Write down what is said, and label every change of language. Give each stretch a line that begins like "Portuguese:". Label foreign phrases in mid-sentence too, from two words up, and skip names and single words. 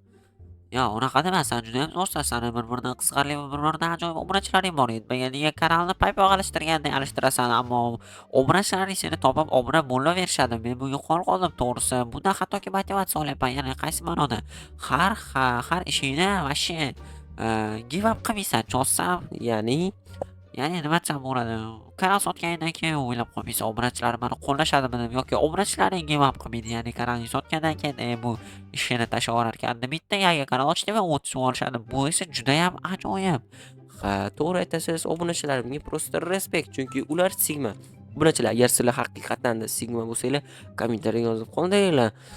Uzbek: Yo, unaqa dema, sen juda ham zo'rsan. Sani bir-biridan qiziqarli va bir-biridan ajoyib obunachilaring bor edi. Nega kanalni paypoq alishtirgandek alishtirasan, ammo obunachilaring seni topib obuna bo'laverishadi. Men bunga qo'l qoldim to'g'risi. Bundan hattoki motivatsiya olyapman. Ya'ni qaysi ma'noda? Har ishingni vashshe
English: give up
Uzbek: qilmaysan, cho'zsam, ya'ni nima desam bo'ladi? Kanal sotgandan keyin o'ylab qo'ymaysan, obunachilarim meni qo'llashadimi deb yoki obunachilaring
English: give up
Uzbek: qilmaydi. Ya'ni kanalni sotgandan keyin bu ishini tashlab yuborarkan. Bitta yangi kanal ochdi va 30 so'm olishadi. Bu esa juda ham ajoyib. Ha, to'g'ri aytasiz, obunachilarimga prosta respekt, chunki ular sigma. Obunachilar, agar sizlar haqiqatan sigma bo'lsanglar, kommentariyaga yozib qoldiringlar.